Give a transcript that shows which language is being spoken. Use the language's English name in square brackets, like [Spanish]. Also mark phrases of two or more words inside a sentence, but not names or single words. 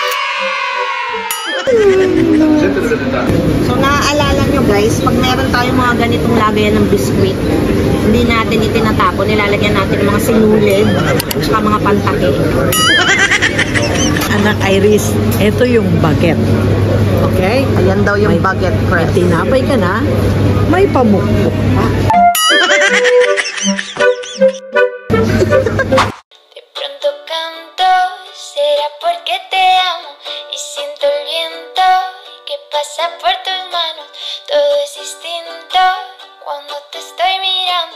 [Filipino] So, naaalala nyo guys, pag meron tayong mga ganitong lagayan ng biskuit, hindi natin itinatapon, nilalagyan natin ng mga sinulid at mga pantake. Anak Iris, ito yung baget. Okay? Ayan daw yung baget May press. tinapay ka na, may pamukpok pa. [Spanish] De pronto canto, será porque te amo y siento el viento que pasa por tus manos. Todo es distinto cuando te estoy mirando.